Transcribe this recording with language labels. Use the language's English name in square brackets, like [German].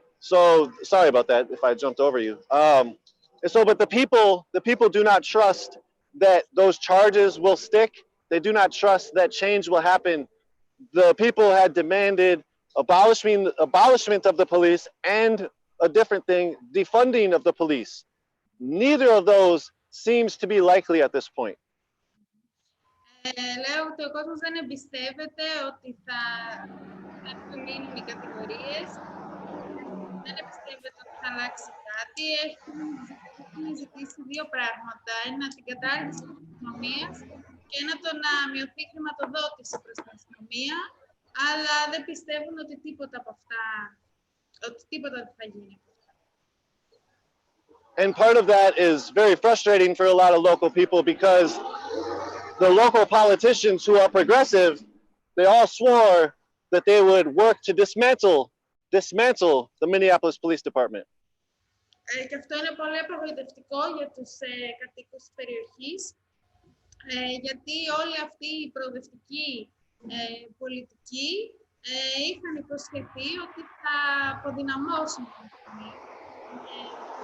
[English] So sorry about that if I jumped over you. But the people do not trust that those charges will stick. They do not trust that change will happen. The people had demanded abolishment of the police and a different thing, defunding of the police. Neither of those seems to be likely at this point. [Greek] Λέω ότι ο κόσμος δεν εμπιστεύεται ότι θα λύνουν οι κατηγορίες, δεν εμπιστεύεται ότι θα αλλάξει κάτι. Έχουν ζητήσει δύο πράγματα. Ένα, την κατάργηση της αστυνομίας και ένα, το να μειωθεί η χρηματοδότηση προς την αστυνομία, αλλά δεν πιστεύουν ότι τίποτα από αυτά, ότι τίποτα δεν θα γίνει. [English] And part of that is very frustrating for a lot of local people because the local politicians who are progressive, they all swore that they would work to dismantle the Minneapolis Police Department. [Greek] Και αυτό είναι πολύ απογοητευτικό για τους κατοίκους της περιοχής, γιατί όλοι αυτοί οι προοδευτικοί πολιτικοί είχαν υποσχεθεί ότι θα αποδυναμώσουν την αστυνομία.